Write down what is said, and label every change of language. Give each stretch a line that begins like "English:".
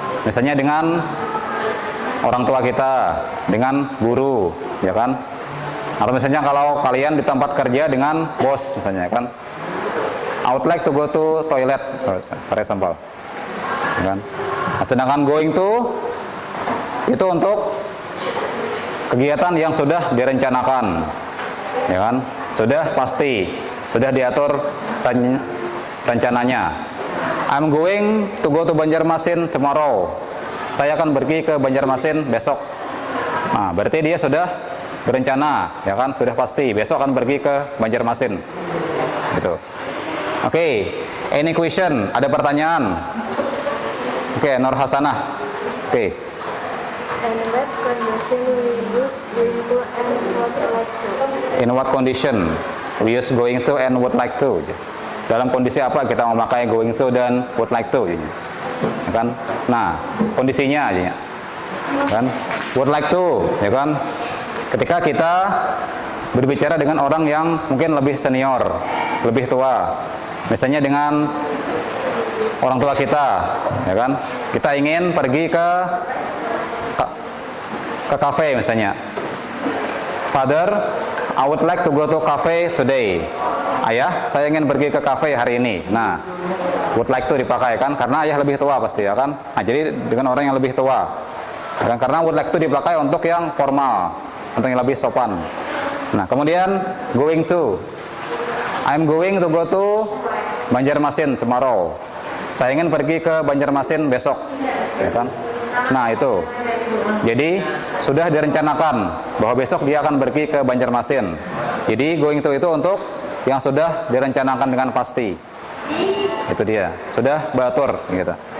Indonesian: Misalnya dengan orang tua kita, dengan guru, ya kan? Atau misalnya kalau kalian di tempat kerja dengan bos, misalnya kan?
English: I would like to go to toilet, for example, ya kan?
Indonesian: Nah, sedangkan going to itu untuk kegiatan yang sudah direncanakan, ya kan? Sudah pasti, sudah diatur rencananya.
English: I'm going to go to Banjarmasin tomorrow.
Indonesian: Saya akan pergi ke Banjarmasin besok. Nah, berarti dia sudah berencana, ya kan? Sudah pasti besok akan pergi ke Banjarmasin. Gitu.
English: Oke, any question?
Indonesian: Ada pertanyaan?
English: Oke, Nur Hasanah. Oke. And what condition we use going to and would like to? In what condition we use going to and would like to?
Indonesian: Dalam kondisi apa kita memakai going to dan would like to? Ya kan? Nah, kondisinya aja, kan? Would like to, ya kan? Ketika kita berbicara dengan orang yang mungkin lebih senior, lebih tua, misalnya dengan orang tua kita, ya kan? Kita ingin pergi ke kafe misalnya.
English: Father, I would like to go to cafe today.
Indonesian: Ayah, saya ingin pergi ke kafe hari ini. Nah, would like to dipakai kan, karena ayah lebih tua pasti, ya kan? Nah, jadi dengan orang yang lebih tua. Dan karena would like to dipakai untuk yang formal, untuk yang lebih sopan. Nah, kemudian going to.
English: I'm going to go to Banjarmasin tomorrow.
Indonesian: Saya ingin pergi ke Banjarmasin besok, ya kan? Nah, itu. Jadi sudah direncanakan bahwa besok dia akan pergi ke Banjarmasin. Jadi going to itu untuk yang sudah direncanakan dengan pasti. Itu dia, sudah batur gitu.